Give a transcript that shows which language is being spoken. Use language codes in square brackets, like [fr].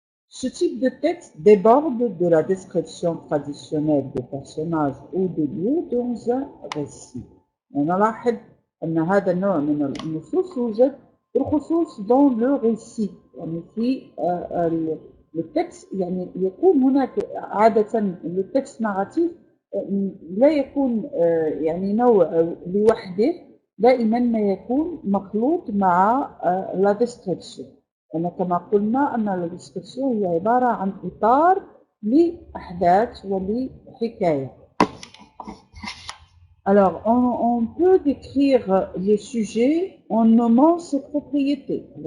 [fr] Ce type de texte déborde de la description traditionnelle des personnages ou des lieux dans un récit. [ar] ونلاحظ أن هذا النوع من النصوص يوجد بالخصوص dans le récit يعني في التكست يعني يكون هناك عادة التكست ناراتيف لا يكون يعني نوع لوحده دائما ما يكون مخلوط مع la description. يعني كما قلنا أن la description هي عبارة عن إطار لأحداث ولحكاية. [fr] Alors, on peut décrire les sujets en nommant ses propriétés.